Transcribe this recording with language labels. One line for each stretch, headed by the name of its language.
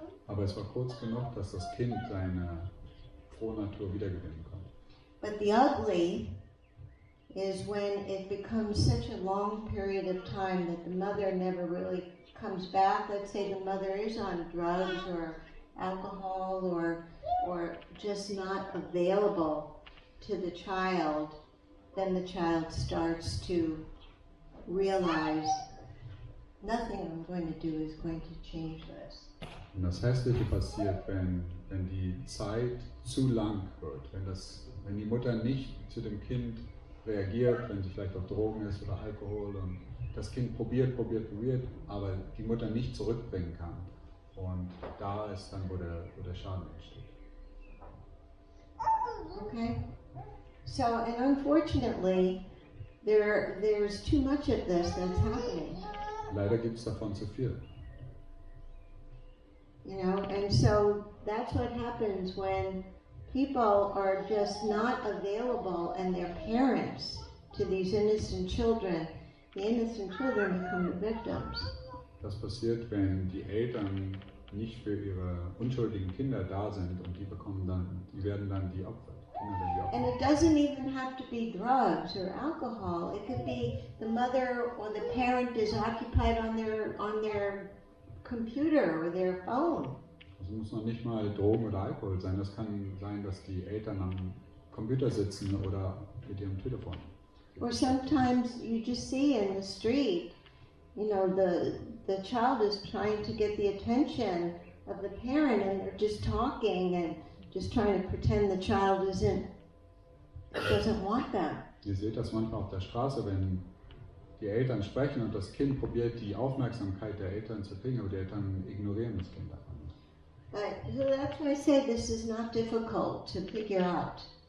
German: Aber es war kurz genug, dass das Kind seine frohe Natur wiedergewinnen konnte.
English: But the ugly is when it becomes such a long period of time that the mother never really comes back. Let's say the mother is on drugs or alcohol or just not available to the child, then the child starts to realize nothing I'm going to do is going to change this.
German: Und das Hässliche passiert, wenn die Zeit zu lang wird, wenn die Mutter nicht zu dem Kind reagiert, wenn sie vielleicht auf Drogen ist oder Alkohol und das Kind probiert, aber die Mutter nicht zurückbringen kann. Und da ist dann, wo der Schaden entsteht. Okay?
English: So, and unfortunately, there's too much of this that's happening.
German: Leider gibt es davon zu viel.
English: You know, and so that's what happens when people are just not available and they're parents to these innocent children. The innocent children become the victims.
German: Das passiert, wenn die Eltern nicht für ihre unschuldigen Kinder da sind und die werden dann die Opfer.
English: And it doesn't even have to be drugs or alcohol. It could be the mother or the parent is occupied on their computer or their phone.
German: Es muss noch nicht mal Drogen oder Alkohol sein. Das kann sein, dass die Eltern am Computer sitzen oder mit ihrem Telefon.
English: Or sometimes you just see in the street, you know, the child is trying to get the attention of the parent and they're just talking and just trying to pretend the child doesn't want them.
German: Ihr seht das manchmal auf der Straße, wenn die Eltern sprechen und das Kind probiert, die Aufmerksamkeit der Eltern zu kriegen, aber die Eltern ignorieren das Kind davon.
English: So that's why I say this is not difficult to figure out.